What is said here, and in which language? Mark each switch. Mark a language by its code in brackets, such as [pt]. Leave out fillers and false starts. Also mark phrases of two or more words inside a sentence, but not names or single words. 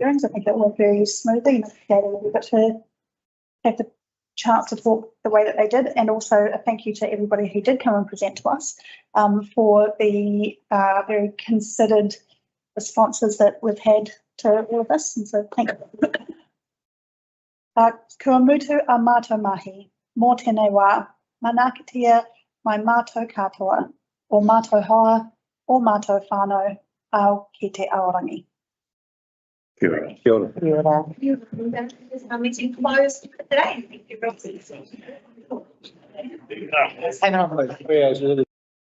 [en] I think it went very smoothly, and we got to have the chance to talk the way that they did, and also a thank you to everybody who did come and present to us for the very considered responses that we've had to all of this, and so thank you. [mi] Kua mutu a mātou mahi, mō tēnei wā, manakitia mai mātou katoa, o mātou hoa, o mātou whānau, au ki te aorangi. Kia ora. Kia ora. Kia ora. [en] Our meeting closed for today. Thank you, Rob. Yeah, it's really